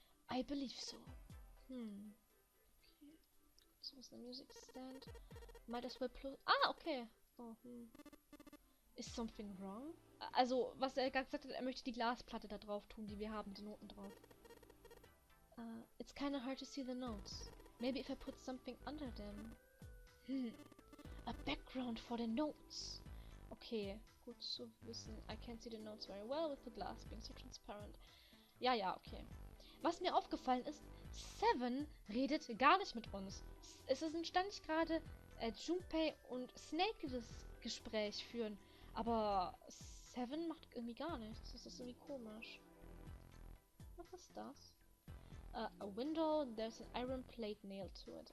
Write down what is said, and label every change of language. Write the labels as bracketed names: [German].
[English] I believe so. Okay. [German] So ist eine Music Stand. [English] Might as well plus... Ah, okay. Oh, Is something wrong? [German] Also, was er gerade gesagt hat, er möchte die Glasplatte da drauf tun, die wir haben, die Noten drauf. [English] It's kinda hard to see the notes. Maybe if I put something under them. A background for the notes. Okay, [German] gut zu wissen. [English] I can't see the notes very well with the glass being so transparent. [German] Ja, okay. Was mir aufgefallen ist, Seven redet gar nicht mit uns. Es ist ständig gerade Junpei und Snake das Gespräch führen. Aber Seven macht irgendwie gar nichts. Das ist irgendwie komisch. Was ist das? [English] A window, there's an iron plate nailed to it.